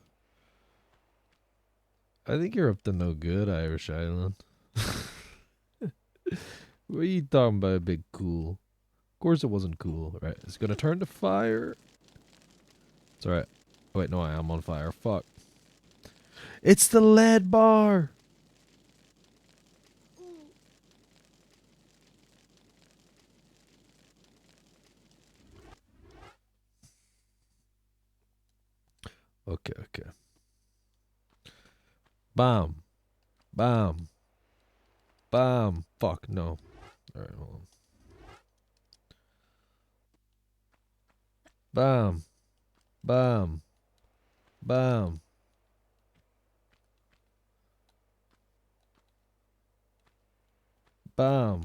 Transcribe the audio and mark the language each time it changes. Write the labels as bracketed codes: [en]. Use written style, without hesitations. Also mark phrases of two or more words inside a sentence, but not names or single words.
[en] I think you're up to no good, Irish Island. What are you talking about, big cool? Of course it wasn't cool. Right, it's gonna turn to fire. It's alright. Oh, wait, no, I am on fire. Fuck. It's the lead bar! Okay, okay. Bam. Bam. Bam. Fuck, no. Alright, hold on. Bam. Bam. Bam. Bam.